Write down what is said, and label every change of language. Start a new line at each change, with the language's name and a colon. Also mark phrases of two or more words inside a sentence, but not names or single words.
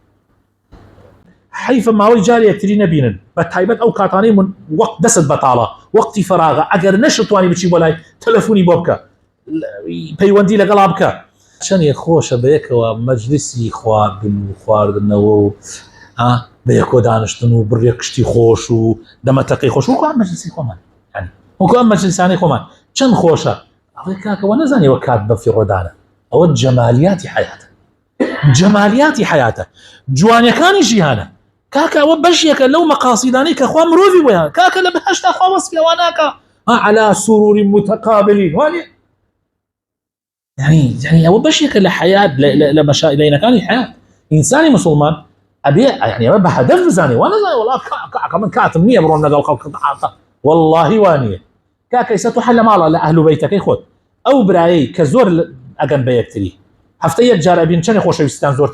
Central Kurdish: حیفە ماوەی جاری یەکتری نەبینن بە تایبەت ئەو کاتانەی من وەقت دەست بەتاڵە وەقتی فەراغە ئەگەر نەشتوانی بچی بۆ لای تەلەفۆنی بۆ بکە پەیوەندی لەگەڵا بکە چەندێک خۆشە بەیەکەوە مەجلیسی خواردنەوە و بەیەکۆ دانیشتن و بڕێ کشتی خۆش و دەمەتەقەی خۆش وەکو ئەم مەجلیسی خۆمان وەکو ئەم مەجلیسانەی خۆمان چەند خۆشە ئەڵێ کاکەوە نەزانیوە کات بە فیڕۆدانە ئەوە جەمالیاتی حەیاتە جوانیەکانی ژیانە کاکە ئەوە بەشێکە لەو مەقاسیدانەی کە خوا مرۆڤی وەیە کاکە لە بەهەشتا خوا وەسفی ئەوە ناکە
Arabic: على سرور متقابلين
Central Kurdish: وانێ يعني ئەوە بەشێکە لە حەیات لە مەشائلەکانی حەیات ئینسانی مسلمان ئەبێ يعني ئەوە بە هەدەف بزانێ وا نەزانێ وەڵا کاکە من کاتم نییە بڕۆم لەگەڵ خەڵک واللهی وانیە کاکە ئێستا تۆ حەل لە ماڵە لە ئەهل و بەیتەکەی خۆت ئەو برایەی کە زۆر ئەگەن بە یەکتری هەفتە یەک جارە بین چەندێک خۆشەویستیان زۆرتر